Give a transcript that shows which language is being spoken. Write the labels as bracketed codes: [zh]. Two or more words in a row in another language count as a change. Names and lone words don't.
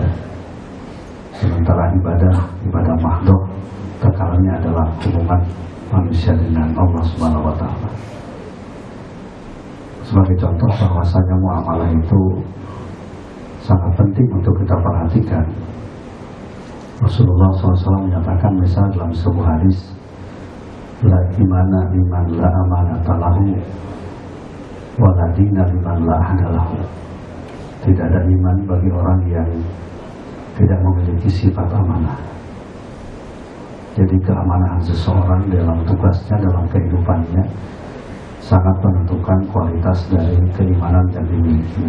[id] Sementara ibadah mahdoh tekanannya adalah hubungan manusia dengan Allah [ar] سبحانه وتعالى. [id] Sebagai contoh bahwasanya muamalah itu sangat penting untuk kita perhatikan. Rasulullah SAW menyatakan misal dalam sebuah hadis, [ar] لا إيمان لمن لا أمانة له ولا دين لمن لا عهد له. [id] Tidak ada iman bagi orang yang tidak memiliki sifat amanah. Jadi keamanan seseorang dalam tugasnya, dalam kehidupannya sangat menentukan kualitas dari keimanan yang dimilikinya.